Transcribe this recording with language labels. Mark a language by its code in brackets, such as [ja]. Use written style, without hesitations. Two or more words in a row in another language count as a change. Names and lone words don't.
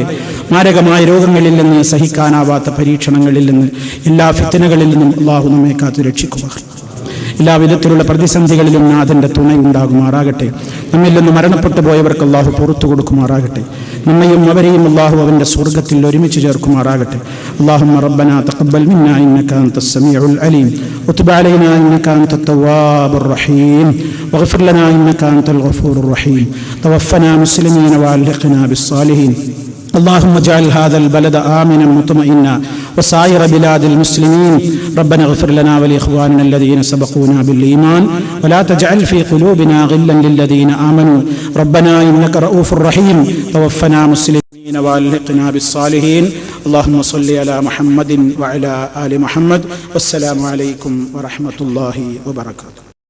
[ml] മാരകമായ രോഗങ്ങളിൽ നിന്ന്, സഹിക്കാനാവാത്ത പരീക്ഷണങ്ങളിൽ നിന്ന്, എല്ലാ ഫിത്നകളിൽ നിന്നും അല്ലാഹു നമ്മെ കാത്തു രക്ഷിക്കുമാർ. എല്ലാ വിധത്തിലുള്ള പ്രതിസന്ധികളിലും നാഥന്റെ തുണയുണ്ടാകുമാറാകട്ടെ. നമ്മിൽ നിന്ന് മരണപ്പെട്ടു പോയവർക്ക് അല്ലാഹു പുറത്തു കൊടുക്കുമാറാകട്ടെ. നമ്മയും അവരെയും അല്ലാഹു അവന്റെ സ്വർഗ്ഗത്തിൽ ഒരുമിച്ച് ചേർക്കുമാറാകട്ടെ. [ar] اللهم ربنا تقبل منا إنك أنت السميع العليم وتب علينا إنك أنت التواب الرحيم واغفر لنا إنك أنت الغفور الرحيم توفنا مسلمين وألحقنا بالصالحين. اللهم اجعل هذا البلد آمنا مطمئنا وسائر بلاد المسلمين. ربنا اغفر لنا ولإخواننا الذين سبقونا بالإيمان ولا تجعل في قلوبنا غلا للذين آمنوا ربنا إنك رؤوف رحيم توفنا مسلمين وألحقنا بالصالحين. اللهم صل على محمد وعلى آل محمد. والسلام عليكم ورحمة الله وبركاته.